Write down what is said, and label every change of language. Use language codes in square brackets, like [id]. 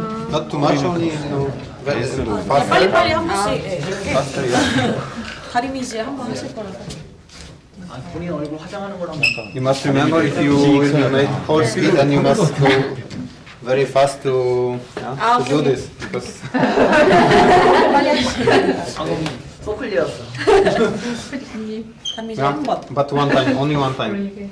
[en] Not too much, only very fast. [ko] 빨리빨리 한 번씩 예. [en] Faster, yeah. [ko] 다리미질 한 번 하실 거라서. 아, 본인 얼굴 화장하는 거랑 약간. [en] You must remember if you will make whole speed, then you must go very fast to do this because. [ko] 방금 소클리어였어. 다리미질 한 번. [en] But one time, only one time.